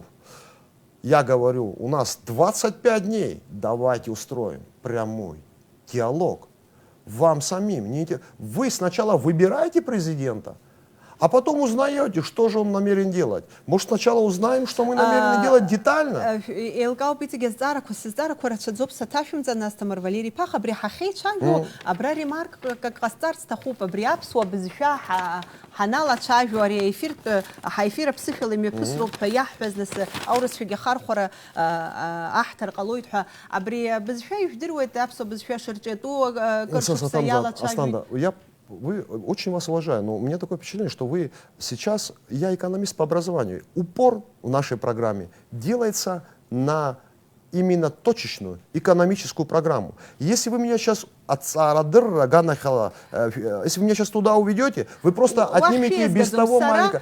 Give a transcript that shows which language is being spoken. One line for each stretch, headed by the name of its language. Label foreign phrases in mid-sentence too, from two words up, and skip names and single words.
Russian: Я говорю, у нас 25 дней, давайте устроим прямой диалог. Вам самим. Вы сначала выбираете президента, А потом узнаете, что же он намерен делать. Может, сначала узнаем, что мы намерены делать детально?
Abkhazian: Елкаауп иҵегь азҵаарақәа сызҵаарақәа рацәаӡоуп саҭашәымҵан Асҭамыр Валери Ԥаха абри ҳахьеицәажәо абра ремаркак ҟасҵарц сҭахуп абри аԥсуа бызшәа ҳаналацәажәо ари ҳаефир аԥсышәала имҩаԥысроуп ҳәа иаҳҳәаз нас аурысшәагьы ахархәара аҳҭар ҟалоит ҳәа абри абызшәа ижәдыруеит аԥсуа бызшәа шырҿиатәу кыр шықәса иалацәажәоит.
Russian: Вы очень вас уважаю, но у меня такое впечатление, что вы сейчас, я экономист по образованию, упор в нашей программе делается на именно точечную экономическую программу. Если вы меня сейчас если вы меня сейчас туда уведете, вы просто отнимете без того маленькое.